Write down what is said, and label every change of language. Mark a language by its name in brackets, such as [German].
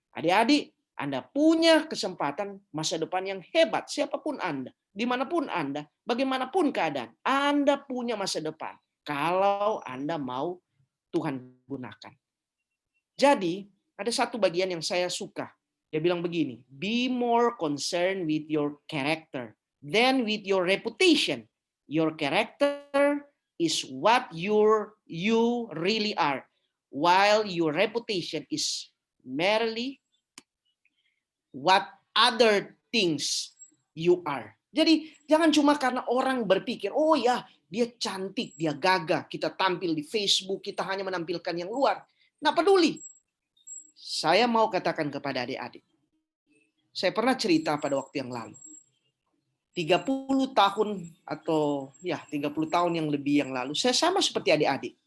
[Indonesian] Adik-adik, Anda punya kesempatan masa depan yang hebat, siapapun Anda, dimanapun Anda, bagaimanapun keadaan, Anda punya masa depan. Kalau Anda mau Tuhan gunakan. Jadi, ada satu bagian yang saya suka. Dia bilang begini, [English] be more concerned with your character than with your reputation. Your character is what you really are, while your reputation is merely what other things you are. [Indonesian] Jadi jangan cuma karena orang berpikir, oh ya dia cantik, dia gagah, kita tampil di Facebook, kita hanya menampilkan yang luar. Nggak peduli. Saya mau katakan kepada adik-adik. Saya pernah cerita pada waktu yang lalu. 30 tahun atau 30 tahun yang lebih yang lalu, saya sama seperti adik-adik.